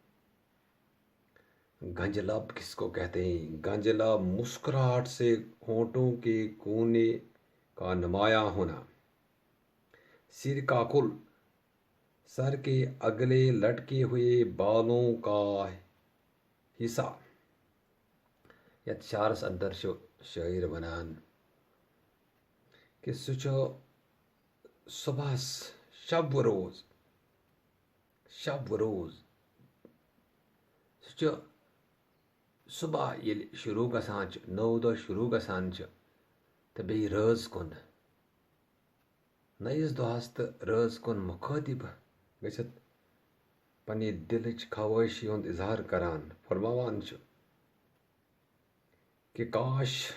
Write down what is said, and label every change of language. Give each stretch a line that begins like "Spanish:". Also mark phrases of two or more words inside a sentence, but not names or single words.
Urdu: گنج لب کس کو کہتے ہیں؟ گنج لب مسکراہٹ سے ہونٹوں کے کونے کا نمایاں ہونا. سر کا کل، سر کے اگلے لٹکے ہوئے بالوں کا حصہ.
Kashmiri: یت شعرس اندر شاعر ونان کہ سہ صبحس شب و روز سہ صبح یل شروع گژھان نو دہ شروع گژھان تو بیٚیہِ رٲژ کُن نٔیِس دۄہس تہٕ رٲژ کُن مخاطب گٔژھِتھ پننہِ دلٕچ خوٲہشی ہُنٛد اظہار کران فرماوان چھُ کہ کاش